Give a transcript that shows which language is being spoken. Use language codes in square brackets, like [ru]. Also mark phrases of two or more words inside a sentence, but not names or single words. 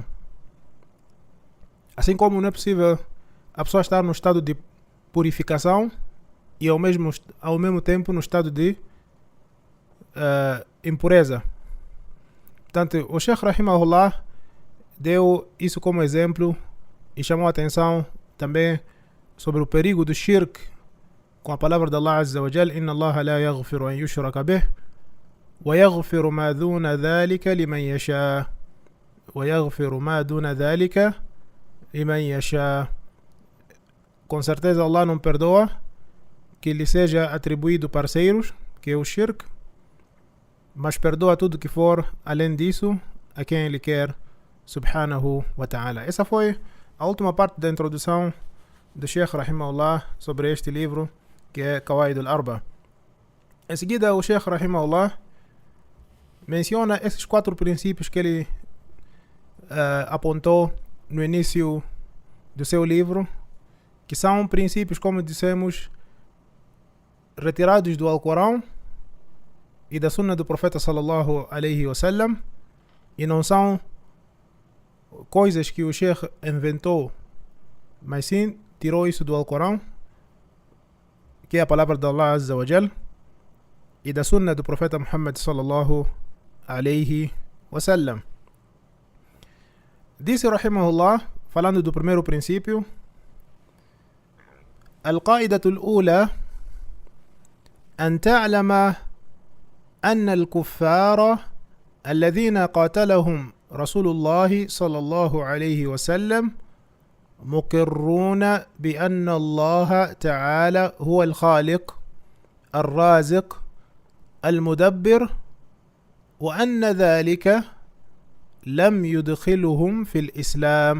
[pt] Assim como não é possível a pessoa estar no estado de purificação e ao mesmo tempo no estado de impureza. Portanto, o Sheikh rahimahullah deu isso como exemplo e chamou a atenção também sobre o perigo do shirk com a palavra de Allah [ar] عز وجل: إن الله لا يغفر أن يشرك به ويغفر ما دون ذلك لمن يشاء ويغفر ما دون ذلك لمن يشاء. [pt] Com certeza Allah não perdoa que lhe seja atribuído parceiros, que é o shirk, mas perdoa tudo que for além disso a quem Ele quer, [ar] سبحانه وتعالى. [pt] Essa foi a última parte da introdução do Sheikh rahimahullah sobre este livro, que é Qawaid al-Arba'a. Em seguida, o Sheikh rahimahullah menciona esses 4 princípios que ele apontou no início do seu livro, que são princípios, como dissemos, retirados do Alcorão e da Sunna do Profeta [ar] صلى الله عليه وسلم, [pt] e não são coisas que o Sheikh inventou, mas sim tirou isso do Alcorão, que é a palavra de Allah [ar] عز وجل, [pt] e da Sunna do Profeta Muhammad [ar] صلى الله عليه وسلم. [pt] Disse rahimahullah, falando do primeiro princípio: [ar] القاعدة الأولى أن تعلم أن الكفار الذين قاتلهم رسول الله صلى الله عليه وسلم مقرون بأن الله تعالى هو الخالق الرازق المدبر، وأن ذلك لم يدخلهم في الإسلام.